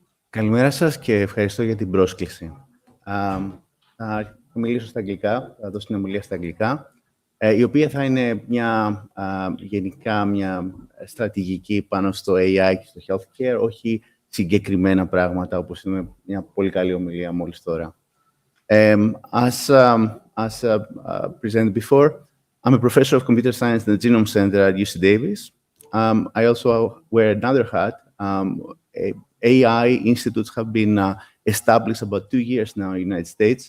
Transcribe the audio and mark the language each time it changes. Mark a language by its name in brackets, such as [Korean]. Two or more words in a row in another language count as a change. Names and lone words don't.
[Greek] Καλημέρα σας και ευχαριστώ για την πρόσκληση. Θα μιλήσω στα αγγλικά, θα δώσω την ομιλία στα αγγλικά, η οποία θα είναι γενικά μια στρατηγική πάνω στο AI και στο healthcare, όχι συγκεκριμένα πράγματα, όπως είναι μια πολύ καλή ομιλία μόλις τώρα. [English] As presented before, I'm a professor of computer science in the Genome Center at UC Davis. I also wear another hat. AI institutes have been established about 2 years now in the United States.